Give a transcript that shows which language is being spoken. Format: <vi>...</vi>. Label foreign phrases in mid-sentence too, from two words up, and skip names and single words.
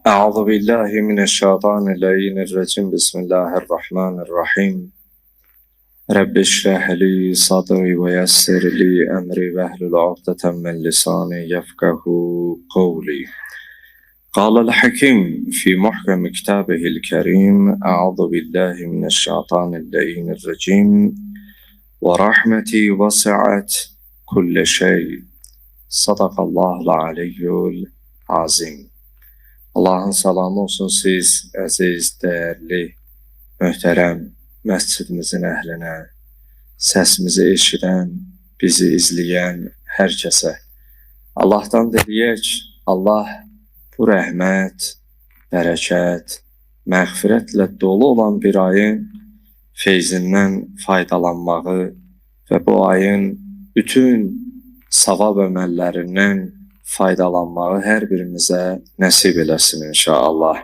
<ar>أعوذ بالله من الشيطان اللعين الرجيم بسم الله الرحمن الرحيم رب اشرح لي صدري ويسر لي أمري واحلل عقدة من لساني يفقه قولي قال الحكيم في محكم كتابه الكريم أعوذ بالله من الشيطان اللعين الرجيم ورحمتي وسعت كل شيء صدق الله العلي العظيم.</ar> <az>Allahın salamı olsun siz, əziz, dəyərli, möhtərəm məscidimizin əhlinə, səsimizi eşidən, bizi izləyən hər kəsə. Allahdan diləyək, Allah bu rəhmət, bərəkət, məğfirətlə dolu olan bir ayın feyzindən faydalanmağı və bu ayın bütün savab əməllərindən faydalanmağı hər birimizə nəsib eləsin inşallah.</az>